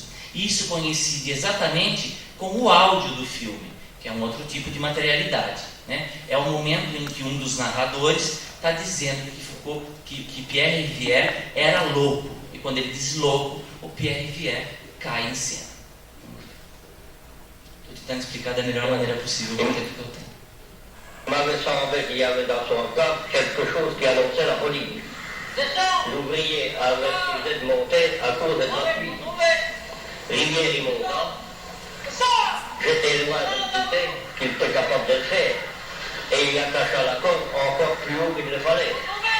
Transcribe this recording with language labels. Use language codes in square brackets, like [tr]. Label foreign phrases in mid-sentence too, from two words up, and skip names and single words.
[pt] E isso coincide exatamente com o áudio do filme, que é um outro tipo de materialidade, né? É o momento em que um dos narradores está dizendo que Pierre Rivière era louco. E quando ele diz louco, o Pierre Rivière cai em cena. Estou tentando explicar da melhor maneira possível o que eu tenho. [fr] m'avait semblé qu'il y avait dans son camp quelque chose qui annonçait la folie. L'ouvrier avait refusé de monter à cause de la pluie. Rivière y montant, j'étais loin de me douter qu'il était capable de le faire, et il attacha la corde encore plus haut qu'il ne fallait.